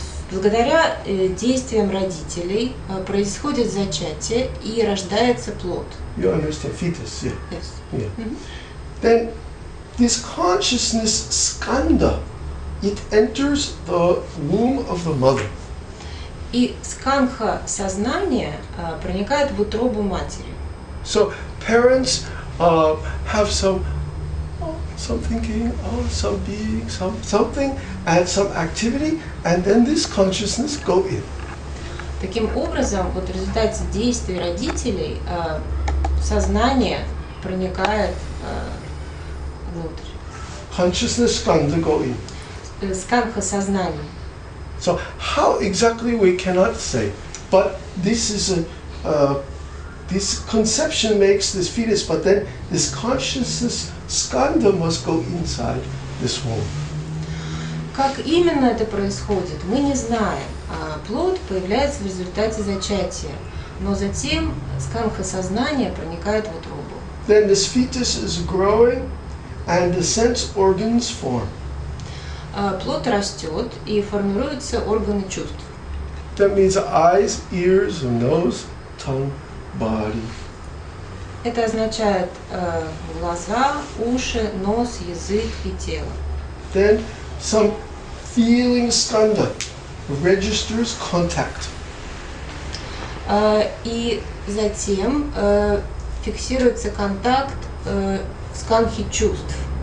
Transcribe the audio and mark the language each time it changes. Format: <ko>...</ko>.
<ru>Благодаря действиям родителей происходит зачатие и рождается плод.</ru> <en>You understand fetus, yeah. Yes. Yeah. Then, this consciousness skandha, it enters the womb of the mother.</en> <ru>И скандха сознания проникает в утробу матери.</ru> <en>So parents have some thinking, some being, something, and some activity, and then this consciousness go in.</en> <ru>Таким образом, вот в результате действий родителей сознание проникает внутрь.</ru> <en>Consciousness skandha go in.</en> <ru>Скандха сознания.</ru> <en>So how exactly we cannot say, but this is this conception makes this fetus, but then this consciousness skandha must go inside this womb.</en> <ru>Как именно это происходит, мы не знаем. Плод появляется в результате зачатия, но затем скандха сознания проникает в утробу.</ru> <en>Then this fetus is growing, and the sense organs form.</en> <ru>Плод растет и формируются органы чувств.</ru> <en>That means eyes, ears, nose, tongue, body.</en> <ru>Это означает глаза, уши, нос, язык и тело.</ru> <en>Then some feeling skandha registers contact.</en> <ru>И затем фиксируется контакт скандхи чувств.</ru>